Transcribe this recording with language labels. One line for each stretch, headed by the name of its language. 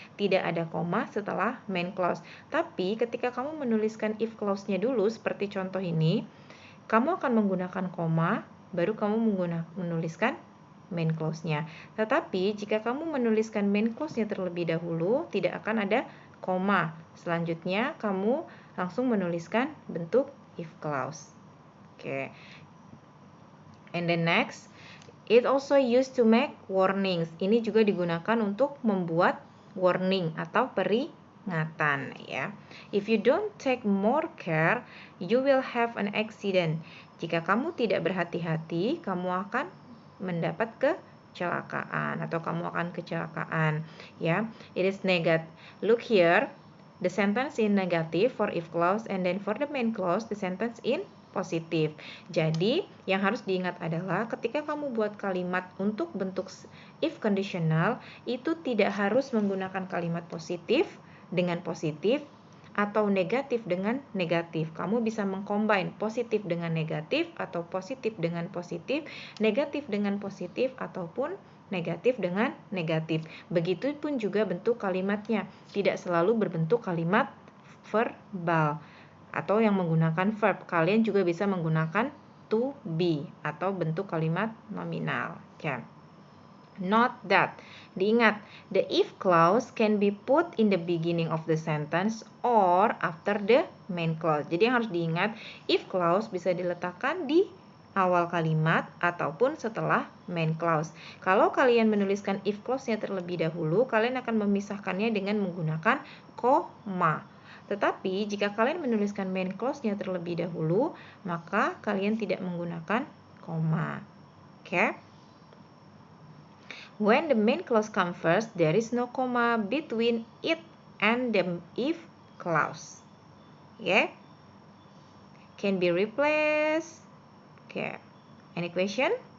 Indonesian: Tidak ada koma setelah main clause. Tapi ketika kamu menuliskan if clause-nya dulu, seperti contoh ini, kamu akan menggunakan koma, baru kamu menuliskan main clause-nya. Tetapi jika kamu menuliskan main clause-nya terlebih dahulu, tidak akan ada koma. Selanjutnya, kamu langsung menuliskan bentuk if clause.
English: Okay. And then next, it also used to make warnings.
Indonesian: Ini juga digunakan untuk membuat warning atau peringatan, ya.
English: If you don't take more care, you will have an accident.
Indonesian: Jika kamu tidak berhati-hati, kamu akan mendapat kecelakaan atau kamu akan kecelakaan, ya.
English: It is negative. Look here, the sentence in negative for if clause, and then for the main clause, the sentence in positif.
Indonesian: Jadi, yang harus diingat adalah ketika kamu buat kalimat untuk bentuk if conditional, itu tidak harus menggunakan kalimat positif dengan positif atau negatif dengan negatif. Kamu bisa mengcombine positif dengan negatif atau positif dengan positif, negatif dengan positif ataupun negatif dengan negatif. Begitupun juga bentuk kalimatnya, tidak selalu berbentuk kalimat verbal atau yang menggunakan verb. Kalian juga bisa menggunakan to be atau bentuk kalimat nominal. Ya.
English: Note that, diingat, the if clause can be put in the beginning of the sentence or after the main clause.
Indonesian: Jadi yang harus diingat, if clause bisa diletakkan di awal kalimat ataupun setelah main clause. Kalau kalian menuliskan if clause-nya terlebih dahulu, kalian akan memisahkannya dengan menggunakan koma. Tetapi jika kalian menuliskan main clause-nya terlebih dahulu, maka kalian tidak menggunakan koma.
English: Okay? When the main clause comes first, there is no comma between it and the if clause. Okay? Can be replaced. Okay. Any question?